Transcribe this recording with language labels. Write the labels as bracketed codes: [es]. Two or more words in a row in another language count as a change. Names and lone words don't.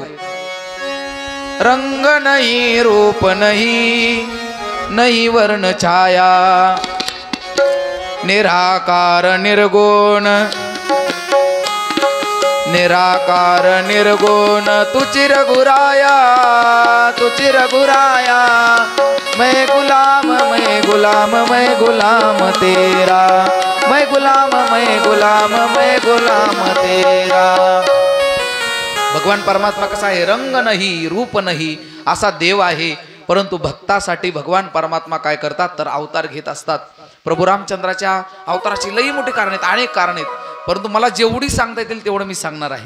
[mr] रंग नाही, रूप नाही, नाही वर्ण छाया, निराकार निर्गुण, निराकार निर्गुण, तुझी रघुराया, तुझी रघुराया, [hi] मैं गुलाम, मैं गुलाम, मैं गुलाम तेरा, मैं गुलाम, मैं गुलाम, मैं गुलाम तेरा. [mr] भगवान परमात्मा कसा आहे? रंग नाही, रूप नाही असा देव आहे, परंतु भक्तासाठी भगवान परमात्मा काय करतात तर अवतार घेत असतात. प्रभू रामचंद्राच्या अवताराची लई मोठी कारण आहेत, अनेक कारण आहेत, परंतु मला जेवढी सांगता येतील तेवढं मी सांगणार आहे.